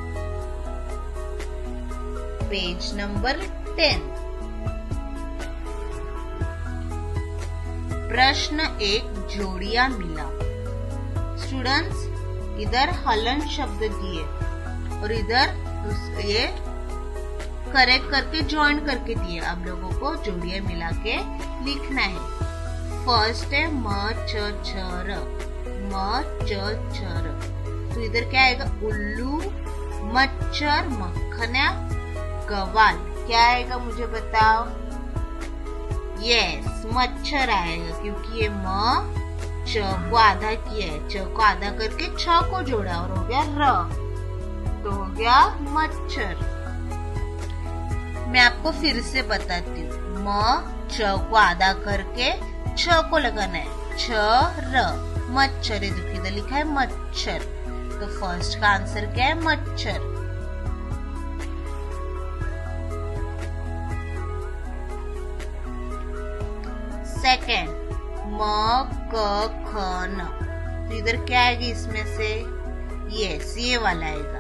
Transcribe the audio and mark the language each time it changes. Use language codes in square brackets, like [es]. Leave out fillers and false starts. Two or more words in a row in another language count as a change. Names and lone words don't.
[hi] पेज नंबर 10, प्रश्न 1, जोड़ियां मिला। स्टूडेंट्स इधर हलन शब्द दिए और इधर ये करेक्ट करके ज्वाइन करके दिए, अब लोगों को जोड़ियां मिला के लिखना है। फर्स्ट है म च छ र, म च छ र। तो इधर क्या आएगा, उल्लू, मच्छर, मक्खना, गवाल। क्या आएगा मुझे बताओ? यस मच्छर आएगा क्योंकि ये म च को आधा किया है, च को आधा करके छ को जोड़ा और हो गया र, तो हो गया मच्छर। मैं आपको फिर से बताती हूँ, म छ को आधा करके छ को लगाना है, छ र, मच्छर। इधर लिखा है मच्छर, तो फर्स्ट का आंसर क्या है, मच्छर। सेकेंड म क ख न, तो इधर क्या आएगा इसमें से, ये वाला आएगा।